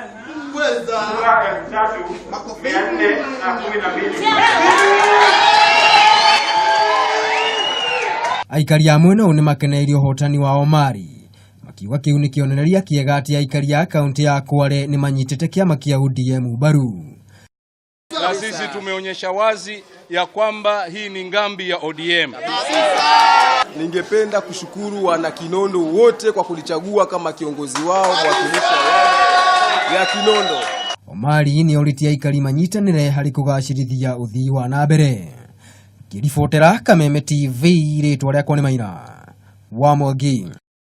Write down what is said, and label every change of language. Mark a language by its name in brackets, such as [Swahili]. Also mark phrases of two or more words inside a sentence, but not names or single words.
[Kikuyu] aikari a mwena ũyũ nĩ makeneirio hotani wa Omari makiuga kĩu nĩ kĩonereria kĩega atĩ aikari a kaunti ya Kwale nĩ manyitĩte kĩama kĩa ODM mbaru. [Swahili] Na sisi tumeonyesha wazi ya kwamba hii ni ngambi ya ODM. Ningependa kushukuru wana Kinondo wote kwa kulichagua kama kiongozi wao mwakilishi ya Kinondo. [Kikuyu] Omari nĩ oritie aikari manyitanĩre harĩ kũgacĩrithia ũthii wa na mbere. Ngĩribotera Kameme TV, rĩtwa rĩakwa nĩ Maina wa Mwangi.